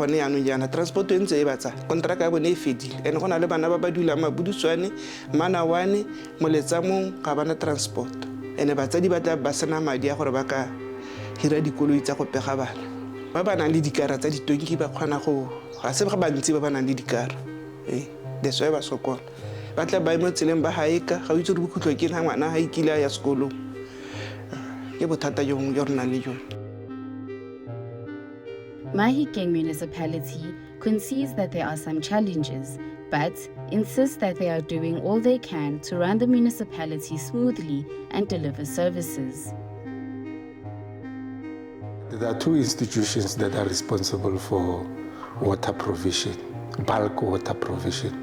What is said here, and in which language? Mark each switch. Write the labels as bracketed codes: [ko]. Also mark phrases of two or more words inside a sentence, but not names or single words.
[tn] gone yaanong jaana transport e ntse e batsa kontraka ya bone e fedile ene go na le bana ba ba dulang mabuduswane manawane moletsamong ga bana transport ene batsadi ba tla ba sena madi a gore ba ka hira dikoloi tsa go pega bana ba nang le dikara tsa ditonki ba kgona go ga se ba bantsi ba nang le dikara [en] that's why [tn] ba sokola ba tla ba mo tseleng ba haeka ga o itse re bokhutlwa ke ha ngwana ha ikile ya sekolong ke bothata jo rena le jone. [en] Mahikeng Municipality concedes that there are some challenges, but insists that they are doing all they can to run the municipality smoothly and deliver services. There are two institutions that are responsible for water provision, bulk water provision.